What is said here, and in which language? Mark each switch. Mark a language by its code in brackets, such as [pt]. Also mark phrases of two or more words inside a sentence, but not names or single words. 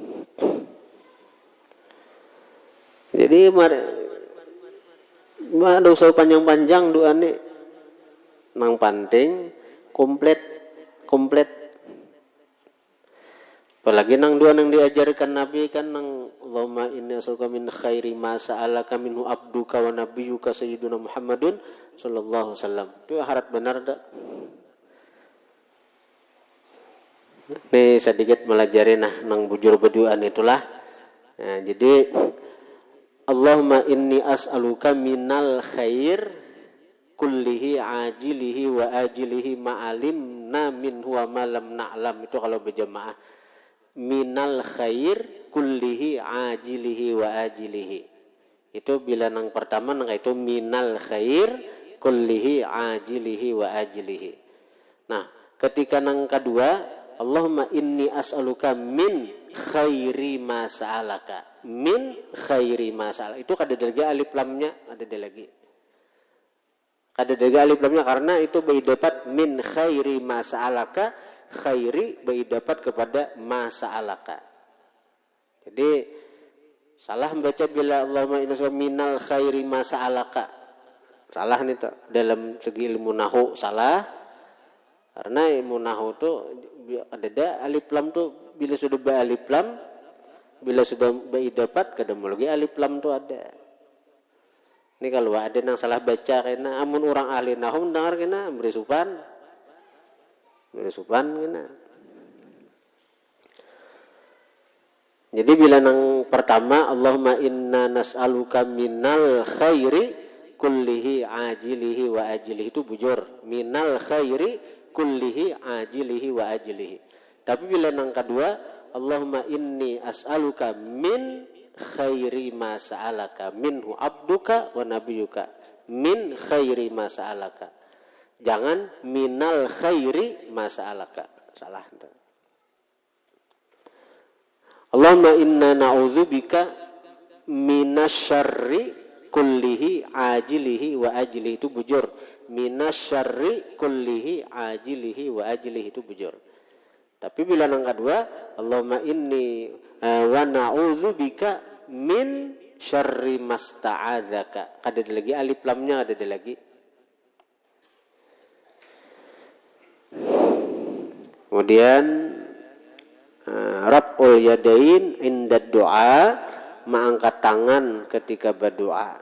[bjn] Jadi ada usah panjang-panjang doa nih. Nang penting komplit. Apalagi nang dua nang diajarkan Nabi kan nang [ar] اللهم إني أسألك من خير ما سألك منه عبدك ونبيك سيدنا محمد صلى الله عليه وسلم. [bjn] Itu harap benar dah. Nih sedikit melajari nang bujur berdoaan itulah. Nah, jadi [ar] اللهم إني أسألك من الخير كله عاجله وآجله ما علمنا منه وما لم نعلم. [bjn] Itu kalau berjamaah. [ar] من الخير كله عاجله وآجله. [bjn] Itu bila nang pertama nang itu [ar] من الخير كله عاجله وآجله. [bjn] Nah, ketika nang kedua [ar] اللهم إني أسألك من خير ما سألك. من خير ما سألك. [bjn] Itu kada ada alif lamnya, ada lagi. Ada alif lamnya karena itu dapat [ar] من خير ما سألك, [bjn] khairi beridapat kepada [ar] ما سألك. [bjn] Jadi salah membaca bila [ar] اللهم إنا من الخير ما سألك. [bjn] Salah nih tuh dalam segi ilmu nahwu salah. Karena ilmu nahwu tuh ada alif lam tuh bila sudah alif lam, bila sudah beridapat kadang lagi alif lam tuh ada. Ini kalau ada yang salah baca kena amun orang ahli nahwu dengar kena berisupan kena. Jadi bila yang pertama [ar] اللهم إنا نسألك من الخير كله عاجله وآجله [bjn] itu bujur. [ar] من الخير كله عاجله وآجله. [bjn] Tapi bila yang kedua [ar] اللهم إني أسألك من خير ما سألك منه عبدك ونبيك. من خير ما سألك. [bjn] Jangan [ar] من الخير ما سألك. [bjn] Salah. [ar] اللهم إنا نعوذ بك من الشر كله عاجله وآجله [bjn] itu bujur. [ar] من الشر كله عاجله وآجله [bjn] itu bujur. Tapi bila yang kedua, [ar] اللهم إني ونعوذ بك من شر ما استعاذك. [bjn] Ada lagi alif lamnya, ada lagi. Kemudian [ar] رفع اليدين عند الدعاء, [bjn] mengangkat tangan ketika berdoa.